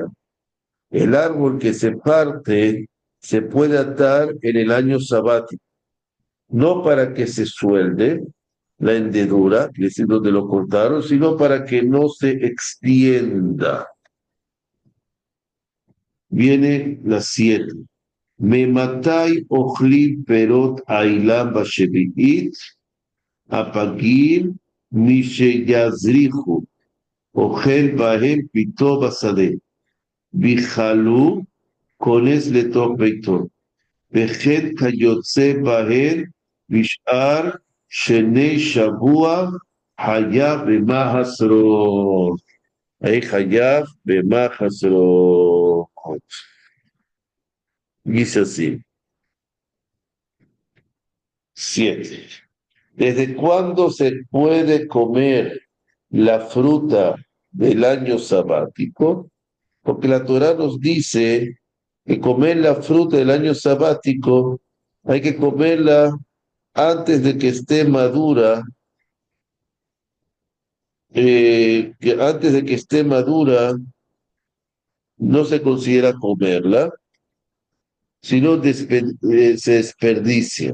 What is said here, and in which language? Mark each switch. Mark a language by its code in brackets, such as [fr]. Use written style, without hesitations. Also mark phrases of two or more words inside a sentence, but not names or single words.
[es] El árbol que se parte se puede atar en el año sabático. no para que se suelde la hendedura, es decir, donde lo cortaron, sino para que no se extienda. Viene la 7. [he] מאימתי אוכלים פירות האילן בשביעית הפגים משיזריחו אוכל בהם פתו בשדה בחלו כונס לתוך ביתו. וכן כיוצא בהן בשאר שני שבוע חייב במעשרות. ahí חייב במעשרות. [es] Dice así. 7. ¿Desde cuándo se puede comer la fruta del año sabático? Porque la Torá nos dice que comer la fruta del año sabático hay que comerla antes de que esté madura, que antes de que esté madura no se considera comerla, sino se desperdicia.